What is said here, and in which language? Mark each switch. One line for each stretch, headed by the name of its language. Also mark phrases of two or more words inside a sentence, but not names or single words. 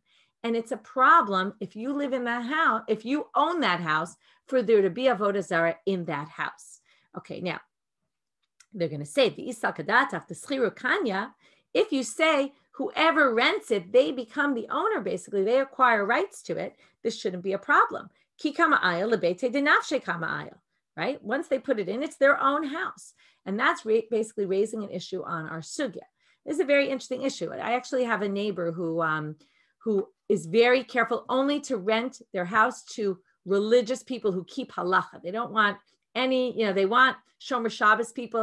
English: And it's a problem if you live in that house, if you own that house, for there to be
Hebrew: עבודה זרה
English: in that house. Okay, now, they're going to say, the Isakadataf, the
Aramaic: שכירו קניא,
English: if you say whoever rents it, they become the owner, basically, they acquire rights to it, this shouldn't be a problem.
Aramaic: כי קא מעייל לביתיה דנפשיה קא מעייל,
English: right? Once they put it in, it's their own house. And that's basically raising an issue on our sugya. This is a very interesting issue. I actually have a neighbor who is very careful only to rent their house to religious people who keep halacha. They don't want any, they want
Hebrew: שומר שבת
English: people.